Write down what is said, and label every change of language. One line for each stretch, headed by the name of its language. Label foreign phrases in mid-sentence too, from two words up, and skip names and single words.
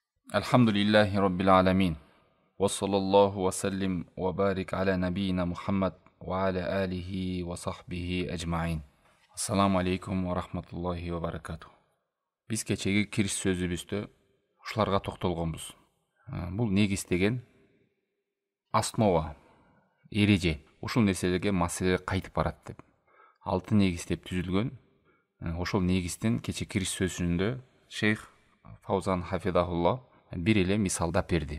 Arabic: الحمد لله رب العالمين وصلى الله وسلم وبارك على نبينا محمد وعلى آله وصحبه أجمعين. السلام عليكم ورحمة الله وبركاته.
Kyrgyz: Biz кечеги кириш сөзүбүздө ушуларга токтолгонбуз. Бул негиз деген основа, эреже. Ушул нерселерге маселе кайтып барат деп. Алты негиз деп түзүлгөн. Ошол негиздин кече кириш сөзүндө шейх Фаузан хафидахулла бир эле мисалдап берди.